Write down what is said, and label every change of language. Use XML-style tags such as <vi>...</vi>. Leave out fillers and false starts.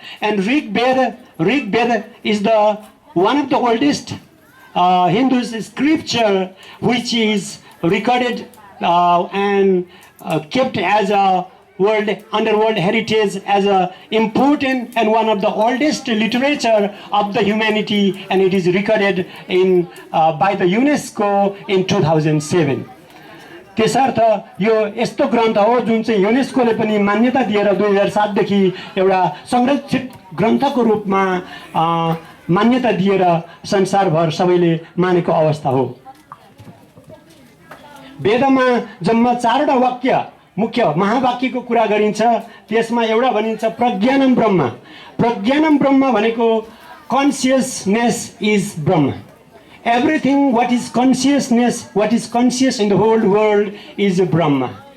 <en>And Rigveda is the one of the oldest Hindu scripture, which is recorded and kept as a underworld heritage, as a important and one of the oldest literature of the humanity, and it is recorded by the UNESCO in 2007.</en> <ne>त्यसर्थ यो यस्तो ग्रन्थ हो जुन चाहिँ युनेस्कोले पनि मान्यता दिएर 2007 देखि एउटा संरक्षित ग्रन्थको रूपमा मान्यता दिएर संसारभर सबैले मानेको अवस्था हो। वेदमा जम्मा 4वटा वाक्य, मुख्य महावाक्यको कुरा गरिन्छ। त्यसमा एउटा भनिन्छ</ne> <sa>प्रज्ञानम ब्रह्म।</sa> <ne>प्रज्ञानम ब्रह्म भनेको</ne> <en>consciousness is</en> <ne>Brahma.</ne> <en>Everything what is consciousness, what is conscious in the whole world is Brahma.</en>